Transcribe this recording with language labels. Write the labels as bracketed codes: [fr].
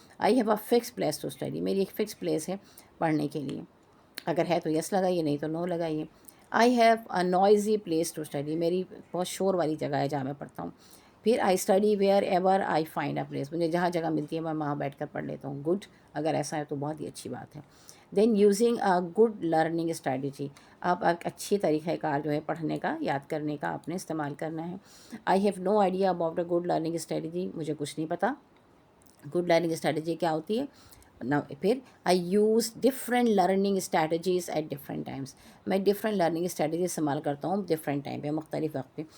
[en] I have a fix place to study. [ur] میری ایک fix place ہے پڑھنے کے لیے. اگر ہے تو یس لگائیے, نہیں تو نو لگائیے. [en] I have a noisy place to study. [ur] میری بہت شور والی جگہ ہے جہاں میں پڑھتا ہوں. پھر [en] I study wherever I find a place. [ur] مجھے جہاں جگہ ملتی ہے میں وہاں بیٹھ کر پڑھ لیتا ہوں. گڈ, اگر ایسا ہے تو بہت ہی اچھی بات ہے. [en] Then using a good learning strategy. [ur] آپ ایک اچھی طریقہ کار جو ہے پڑھنے کا, یاد کرنے کا آپ نے استعمال کرنا ہے. [en] I have no idea about a good learning strategy. [ur] مجھے کچھ نہیں پتہ گڈ لرننگ اسٹریٹجی کیا ہوتی ہے. [en] پھر I use different learning strategies at different times. [ur] میں ڈفرینٹ لرننگ اسٹریٹجیز استعمال کرتا ہوں ڈفرینٹ ٹائم پہ, مختلف وقت پہ.